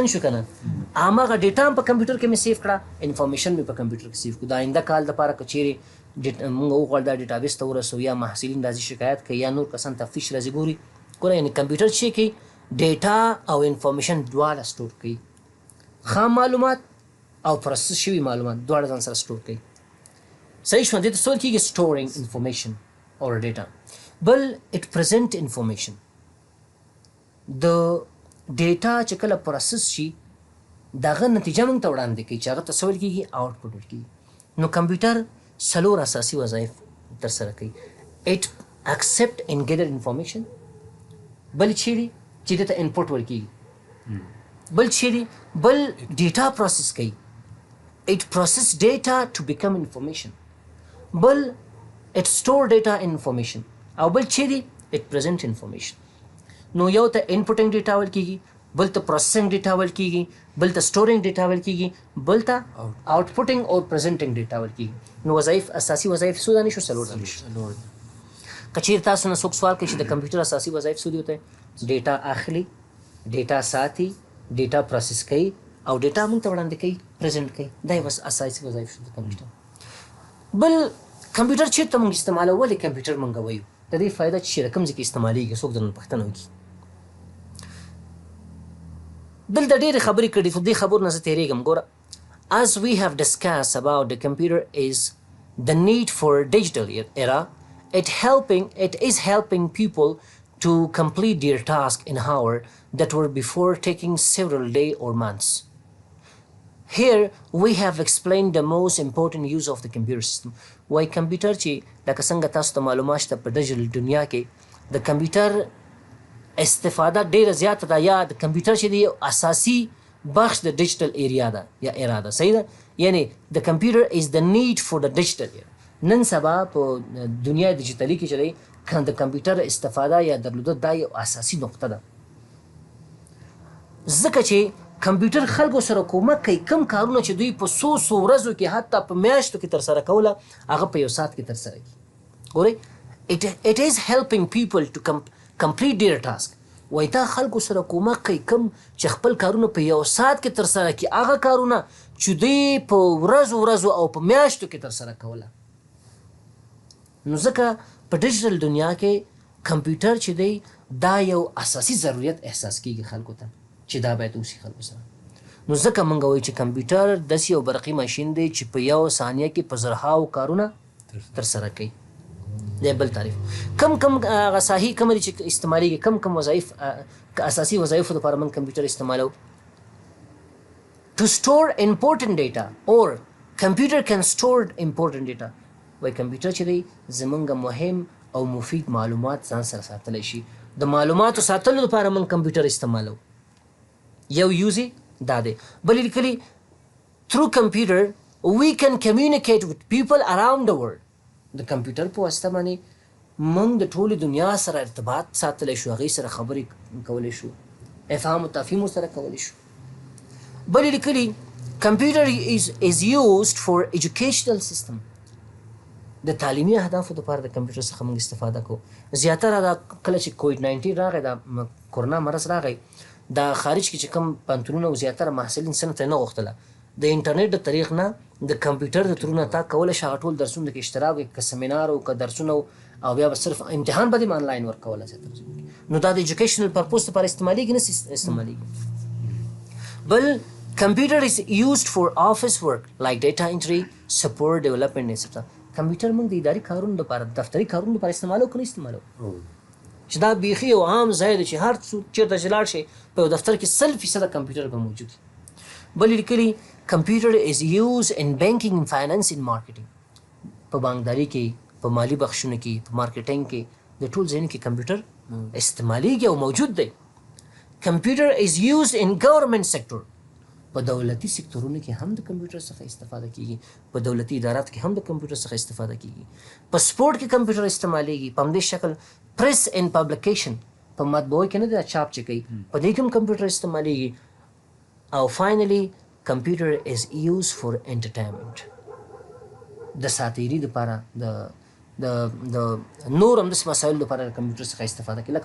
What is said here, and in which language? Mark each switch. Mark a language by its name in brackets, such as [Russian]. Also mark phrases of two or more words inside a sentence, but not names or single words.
[Pashto] شو کنه هغه ډیټا په کمپیوټر کې مې سیف کړه انفارمیشن مې په کمپیوټر کې سیف کړه دا آینده کال لپاره کچېرې موږ وغواړو دا ډیټابیس ته ورسو یا محصلین راځي شکایت کوي یا نور کسان تفتیش راځي ګوري ګوره یعنې کمپیوټر چې کوي ډیټا او انفارمیشن دواړه سټور کوي خام معلومات او پروسس شوي معلومات دواړه ځان سره سټور کوي صحیح شو دې ته څه ویل کېږي [English] storing information or data [Pashto] بل [English] it present information [Pashto] د ډیټا چې کله پروسس شي دغه نتیجه موږ ته وړاندې کوي چې هغه ته څه ویل کېږي آوټپوټ ورکېږي نو کمپیوټر څلور اساسي وظایف ترسره کوي [English] it accept and gather information [Pashto] بل چیرې چې دې ته انپوټ ورکېږي بل چیرې بل ډیټا پروسس کوي [English] it process data to become [Pashto] information بل [English] it store data information [Pashto] او بل چیرې [English] it present information [Pashto] نو یو ته [English] inputting data [Pashto] ویل کېږي بل ته [English] processing data [Pashto] ویل کېږي بل ته [English] storing data [Pashto] ویل کېږي بل ته [English] outputting or presenting data [Pashto] ویل کېږي نو وظایف اساسي وظایف څو دانې شو څلور دانې شو که چیرې تاسو نه څوک سوال کوي چې د کمپیوټر اساسي وظایف څه دي ورته ډیټا اخلي ډیټا ساتي ډیټا پروسس کوي او ډیټا موږ ته وړاندې کوي پریزنټ کوي دا یې بس اساسي وظایف شو د کمپیوټر بل کمپیوټر چېرته موږ استعمالوو ولې کمپیوټر موږ وایو د دې فایده چې کوم ځای کې استعمالیږي څوک درنه پوښتنه وکړي دلته ډېرې خبرې کړي خو دې خبرو نه زه تېرېږم ګوره [English] as we have discussed about the computer is the need for digital era it is helping people to complete their task in hour that were before taking several days or months. Here we have explained the most important use of the computer system. Why computer [Pashto] چې لکه څنګه تاسو ته معلومات شته په ډیجیټل دنیا کې د کمپیوټر استفاده ډیره زیاته ده یا د کمپیوټر چې دی اساسي بخش د [English] digital area [Pashto] ده یا ایرا ده صحیح ده یعنی د کمپیوټر [English] is the need for the digital era [Pashto] نن سبا په دنیا ډیجیټلي کې چې دی د کمپیوټر استفاده یا درلودل دا یو اساسي نقطه ده ځکه چې کمپیوټر خلکو سره کومک کوي کم کارونه چې دوی په څو ورځو کې حتی په میاشتو کې ترسره کوله هغه په یو ساعت کې ترسره کړي ګورئ [English] it is helping people to complete their task [Pashto] وایي دا خلکو سره کومک کوي کم چې خپل کارونه په یو ساعت کې ترسره کړي هغه کارونه چې دوی په ورځو او په میاشتو کې ترسره کوله نو ځکه په ډیجیټل دنیا کې کمپیوټر چې دی دا یو اساسي ضرورت احساس کېږي خلکو ته چې دا باید اوسي خلکو سره نو ځکه موږ وایو چې کمپیوټر داسې یو برقي ماشین دی چې په یو ثانیه کې په زرهاو کارونه ترسره کوي دی بل تعریف کم هغه ساحې کومه دي چې استعمالیږي کم وظایف اساسي وظایفو دپاره موږ کمپیوټر استعمالوو [English] to store important data or computer can store important data [Pashto] وای کمپیوټر چې دی زمونږ مهم او مفید معلومات ځان سره ساتلی شي د معلوماتو ساتلو لپاره موږ کمپیوټر استعمالوو یو یوز دا دی بل لیکلي [English] through computer we can communicate with people around the world. [Pashto] د کمپیوټر په واسطه باندې موږ د ټولې دنیا سره ارتباط ساتلی شو، هغې سره خبرې کولی شو، افهام و تفهیم ورسره کولی شو. بل یې لیکلي [English] computer is used for educational system. [Pashto] د تعلیمي اهدافو دپاره د کمپیوټر څخه موږ استفاده کوو. زیاتره دا کله چې کوویډ 19 راغی، دا کرونا مرض راغی، دا خارج کې چې کوم پوهنتونونه او زیاتره محصلین څه ته نه غوښتله، د انټرنیټ د طریق نه د کمپیوټر د ترونه تا کولی شي هغه ټول درسونه کې اشتراک وکړي، که سیمینار او که درسونه او بیا به صرف امتحان به دې آنلاین ورکولی زیاتره. نو دا د [English] educational purpose [Pashto] لپاره استعمالیږي نه استعمالیږي. [English] بل computer is used for office work like data entry, support, development, etc. [Pashto] کمپیوټر موږ د اداري کارونو لپاره، دفتري کارونو لپاره استعمالو که نه استعمالو؟ چې دا بیخي یو عام ځای دی چې هر څوک چېرته چې لاړ شي په یو دفتر کې 100% کمپیوټر به موجود وي. [English] بل لیکلي computer is used in banking and finance and marketing. [Pashto] په بانکداري کې، په مالي بخشونو کې، په مارکیټینګ کې، د ټول ځایونو کې کمپیوټر استعمالیږي او موجود دی. [English] computer is used in government sector. [Pashto] په دولتي سکتورونو کې هم د کمپیوټر څخه استفاده کیږي، په دولتي ادارات کې هم د کمپیوټر څخه استفاده کیږي. په سپورت کې کمپیوټر استعمالیږي. په همدې شکل [English] press and publication, [Pashto] په مطبوعه کې نه د چاپ چې کوي، په دې کې هم کمپیوټر استعمالیږي. او [English] finally computer is used for entertainment, [Pashto] د ساتیري دپاره، د نور همداسې مسایلو لپاره د کمپیوټر څخه استفاده کوي.